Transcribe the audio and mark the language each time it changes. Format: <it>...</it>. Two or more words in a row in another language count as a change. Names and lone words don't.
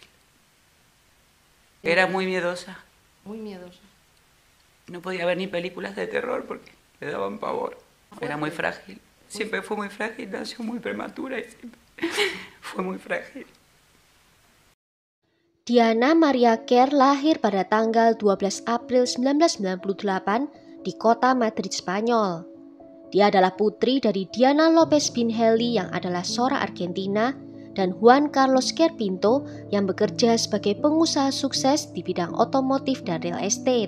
<es>Era muy miedosa. Muy miedosa. No podía ver ni películas de terror porque le daban pavor. Era muy frágil. Siempre fue muy frágil, nació muy prematura y siempre fue muy frágil.</es> <id>Diana Maria Kerr lahir pada tanggal 12 April 1998 di kota Madrid, Spanyol. Dia adalah putri dari Diana Lopez Pinhelli yang adalah seorang Argentina dan Juan Carlos Kerr Pinto yang bekerja sebagai pengusaha sukses di bidang otomotif dan</id> <en>real estate.</en>